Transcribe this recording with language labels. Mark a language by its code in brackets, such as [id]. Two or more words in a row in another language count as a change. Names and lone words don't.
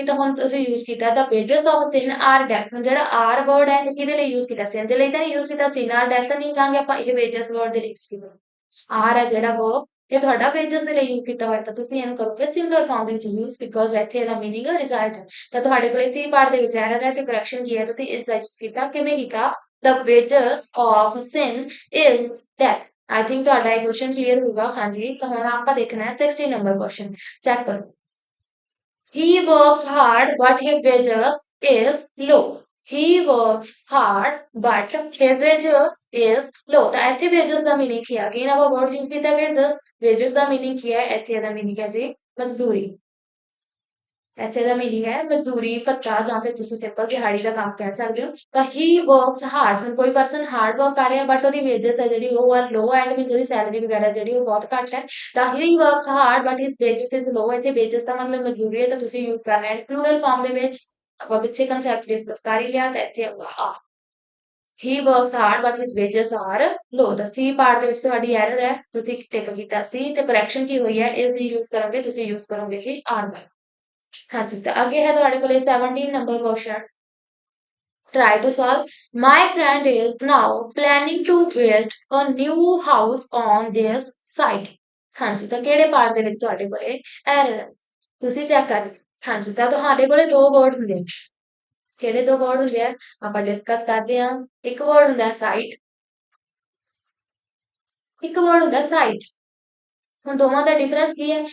[pa] ਤਾਂ ਹੁਣ ਤੁਸੀਂ ਯੂਜ਼ ਕੀਤਾ ਦਾ [en] wages of sin are death. [pa] ਹੁਣ ਜਿਹੜਾ [en] are word [pa] ਹੈ ਕਿਹਦੇ ਲਈ ਯੂਜ਼ ਕੀਤਾ, ਸਿਨ ਦੇ ਲਈ ਤਾਂ ਨਹੀਂ ਯੂਜ਼ ਕੀਤਾ, [en] sin are death [pa] ਤਾਂ ਨਹੀਂ ਕਹਾਂਗੇ ਆਪਾਂ, ਇਹ [en] wages word [pa] ਦੇ ਲਈ ਯੂਜ਼ ਕੀਤਾ। ਆਰ ਹੈ ਜਿਹੜਾ ਉਹ, ਇਹ ਤੁਹਾਡਾ ਵੇਜਸ ਦੇ ਲਈ ਯੂਜ਼ ਕੀਤਾ ਹੋਇਆ, ਤਾਂ ਤੁਸੀਂ ਇਹਨੂੰ ਕਰੋਗੇ [en] singular form [pa] ਦੇ ਵਿੱਚ ਯੂਜ਼, ਬਿਕੋਜ਼ ਇੱਥੇ ਇਹਦਾ [en] meaning result [pa] ਹੈ। ਤਾਂ ਤੁਹਾਡੇ ਕੋਲੇ [en] C part [pa] ਦੇ ਵਿੱਚ ਐਰਰ ਹੈ, ਤੇ ਕਰੈਕਸ਼ਨ ਕੀ ਹੈ, ਤੁਸੀਂ ਇਸ ਦਾ ਯੂਜ਼ ਕੀਤਾ, ਕਿਵੇਂ ਕੀਤਾ, [en] the wages of sin is death। I think [pa] ਤੁਹਾਡਾ ਇਹ [en] question clear [pa] ਹੋਊਗਾ। ਹਾਂਜੀ, ਤਾਂ ਹੁਣ ਆਪਾਂ ਦੇਖਣਾ ਹੈ 60 ਨੰਬਰ ਕੁਐਸਚਨ, ਚੈੱਕ ਕਰੋ। [en] He works hard but his wages is low। He works hard but his wages is low। [pa] ਤਾਂ ਇੱਥੇ wages ਦਾ ਮੀਨਿੰਗ ਕੀ ਆ, ਅਗੇਨ ਆਪਾਂ [en] word use [pa] ਕੀਤਾ wages। wages ਦਾ ਮੀਨਿੰਗ ਕੀ ਹੈ, ਇੱਥੇ ਦਾ ਮੀਨਿੰਗ ਹੈ ਜੀ ਮਜ਼ਦੂਰੀ। ਇੱਥੇ ਦਾ ਮੀਨਿੰਗ ਹੈ ਮਜ਼ਦੂਰੀ, ਭੱਤਾ, ਜਾਂ ਫਿਰ ਤੁਸੀਂ ਸਿੰਪਲ ਦਿਹਾੜੀ ਦਾ ਕੰਮ ਕਹਿ ਸਕਦੇ ਹੋ। ਤਾਂ ਹੀ [en] works hard, [pa] ਹੁਣ ਕੋਈ [en] person hard work [pa] ਕਰ ਰਿਹਾ ਬਟ ਉਹਦੀ ਵੇਜਸ ਹੈ ਜਿਹੜੀ ਉਹ ਆ ਲੋ, [en] and means [pa] ਉਹਦੀ ਸੈਲਰੀ ਵਗੈਰਾ ਜਿਹੜੀ ਉਹ ਬਹੁਤ ਘੱਟ ਹੈ। ਤਾਂ [en] he works hard but his wages is low, [pa] ਇੱਥੇ ਵੇਜਸ ਦਾ ਮਤਲਬ ਮਜ਼ਦੂਰੀ ਹੈ, ਤਾਂ ਤੁਸੀਂ ਯੂਜ਼ ਕਰਨਾ ਹੈ [en] plural form [pa] ਦੇ ਵਿੱਚ। ਆਪਾਂ ਪਿੱਛੇ [en] concept discuss [pa] ਕਰ ਹੀ ਲਿਆ, ਤਾਂ ਇੱਥੇ ਆਊਗਾ ਆ, [en] he works hard but his wages are low। [pa] ਤਾਂ [en] C part [pa] ਦੇ ਵਿੱਚ ਤੁਹਾਡੀ ਐਰਰ ਹੈ, ਤੁਸੀਂ ਟਿਕ ਕੀਤਾ ਸੀ, ਤੇ ਕਰੈਕਸ਼ਨ ਕੀ ਹੋਈ ਹੈ, ਇਸ ਦੀ ਯੂਜ਼ ਕਰੋਗੇ, ਤੁਸੀਂ ਯੂਜ਼ ਕਰੋਗੇ ਜੀ ਆਰ ਬਾਈ। ਹਾਂਜੀ, ਤਾਂ ਅੱਗੇ ਹੈ ਤੁਹਾਡੇ ਕੋਲੇ 17 [en] number question, try to solve। my friend is now planning to build a new house on this site। [pa] ਹਾਂਜੀ, ਤਾਂ ਕਿਹੜੇ ਪਾਰਟ ਦੇ ਵਿੱਚ ਤੁਹਾਡੇ ਕੋਲੇ ਐਰਰ ਹੈ, ਤੁਸੀਂ ਚੈੱਕ ਕਰ। ਹਾਂਜੀ, ਤਾਂ ਤੁਹਾਡੇ ਕੋਲੇ ਦੋ ਵਰਡ ਹੁੰਦੇ ਨੇ, ਕਿਹੜੇ ਦੋ ਵਰਡ ਹੁੰਦੇ ਆ ਆਪਾਂ ਡਿਸਕਸ ਕਰਦੇ ਹਾਂ। ਇੱਕ ਵਰਡ ਹੁੰਦਾ ਸਾਈਟ, ਇੱਕ ਵਰਡ ਹੁੰਦਾ ਸਾਈਟ। ਹੁਣ ਦੋਵਾਂ ਦਾ ਡਿਫਰੈਂਸ ਕੀ ਹੈ?